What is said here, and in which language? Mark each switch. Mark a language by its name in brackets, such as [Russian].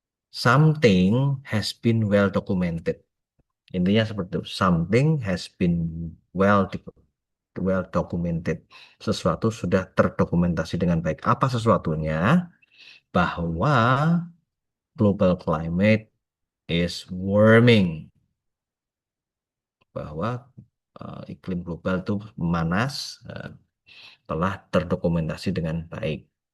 [English] Something has been well documented. [Indonesian] Intinya seperti itu. [English] Something has been well documented. [Indonesian] Sesuatu sudah terdokumentasi dengan baik. Apa sesuatunya? Bahwa [English] global climate is warming. [Indonesian] Bahwa iklim global itu memanas, telah terdokumentasi dengan baik.